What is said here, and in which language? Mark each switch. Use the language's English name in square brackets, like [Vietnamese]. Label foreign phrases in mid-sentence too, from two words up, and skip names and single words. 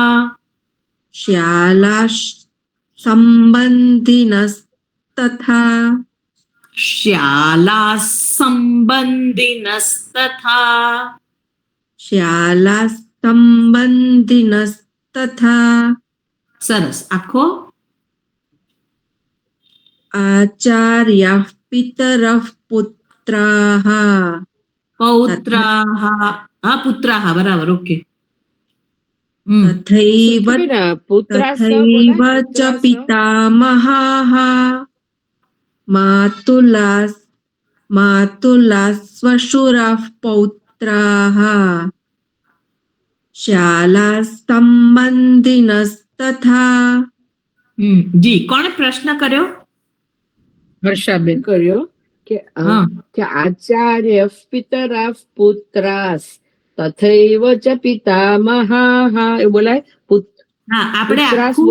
[Sanskrit] श्यालासम्बन्धिनस्तथा श्यालासम्बन्धिनस्तथा श्यालासम्बन्धिनस्तथा [Gujarati] સરસ આખો [Sanskrit] आचार्याः पितरः पुत्राः પૌત્રાः પુત્રાः [Gujarati] બરાબર ઓકે [Sanskrit] तथैव तथैव च पितामहाः मातुलाश्वशुराः पौत्राः शालासम्बन्धिनस्तथा [Gujarati] જી કોણે પ્રશ્ન કર્યો હર્ષાબેન કર્યો કે [Sanskrit] આચાર્ય પિતરા પુત્રાસ તથૈવ ચ પિતામહાઃ [Gujarati] એવું બોલાય. હા આપણે [Sanskrit] પુત્રાસ [Gujarati] આખું